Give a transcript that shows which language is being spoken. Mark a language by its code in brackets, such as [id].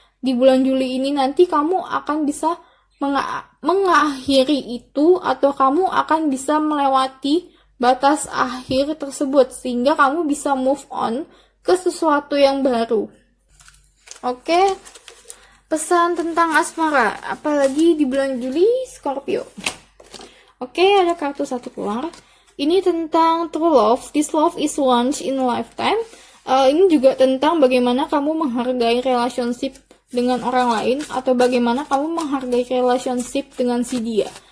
[id] Di bulan Juli ini nanti kamu akan bisa mengakhiri itu, atau kamu akan bisa melewati batas akhir tersebut sehingga kamu bisa move on ke sesuatu yang baru. Oke, pesan tentang asmara, apalagi di bulan Juli Scorpio. Oke, ada kartu satu keluar. Ini tentang true love. [en] This love is once in a lifetime. [id] Ini juga tentang bagaimana kamu menghargai relationship dengan orang lain, atau bagaimana kamu menghargai relationship dengan si dia.